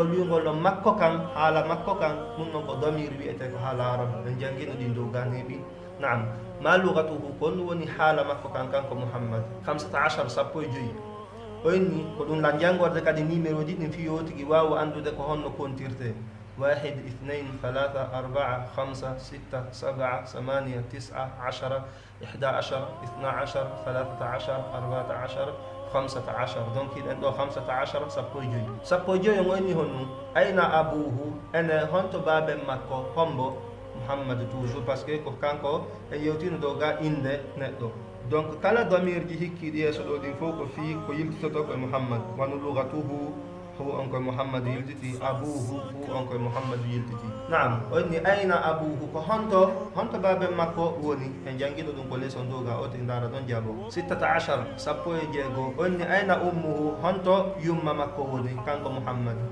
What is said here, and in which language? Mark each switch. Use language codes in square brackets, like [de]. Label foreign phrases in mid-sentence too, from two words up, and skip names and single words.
[ff] wiwngol no makko kan haala makko kan ɗum noon ko damir wiyete ko haala arabe en jangino ɗin dow ganeɓi naam [ar] ما لغته [ff] ko hondu woni haala makko kan kanko muhammad 15 sappo e joyi o inni ko ɗum la jangorde kadi numéro ji ɗin fiyo tigi wawa andude ko honno kontirte 1 2 3 4 5 6 7 8 9 10 11 12 13 14 15 donc iɗen ɗo 15 sappo e joyi on o inni honɗum [ar] أين أبوه [ff] ene honto baben makko hombo muhammad [fr] toujours par ce que [ff] ko kanko en yewtino dow ga inde neɗɗo donc kala damir ji hikkiɗi yeeso ɗo ɗin fof ko fi ko yiltitoto koye muhammad wano lugatuhu hu on koye muhammad yiltiti abuhu hu on koye muhammad yiltiti naam o inni [ar] أين أبوه [ff] ko honto baben makko woni en jangiɗo ɗum ko leson dow ga o te dara ɗon jaabo 16 sappo e jeego o inni [ar] أين أمه [ff] honto yumma makko woni kanko muhammad